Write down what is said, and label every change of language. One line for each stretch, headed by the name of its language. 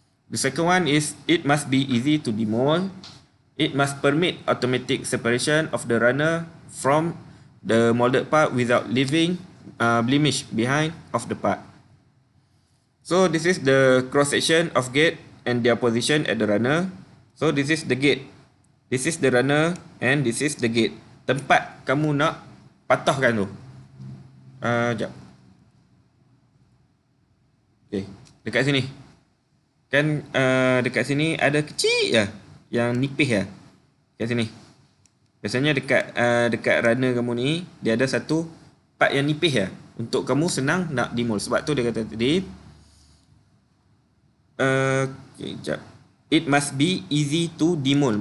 English: The second one is it must be easy to demold. It must permit automatic separation of the runner from the molded part without leaving blemish behind of the part. So this is the cross section of gate and their position at the runner. So this is the gate, this is the runner and this is the gate.
Malay: Tempat kamu nak patahkan tu. Sekejap. Okay, dekat sini. Kan dekat sini ada kecil je, yang nipis lah. Kat sini. Biasanya dekat runner kamu ni, dia ada satu part yang nipis lah. Untuk kamu senang nak demold. Sebab tu dia kata tadi, okay, sekejap.
English: It must be easy to demold.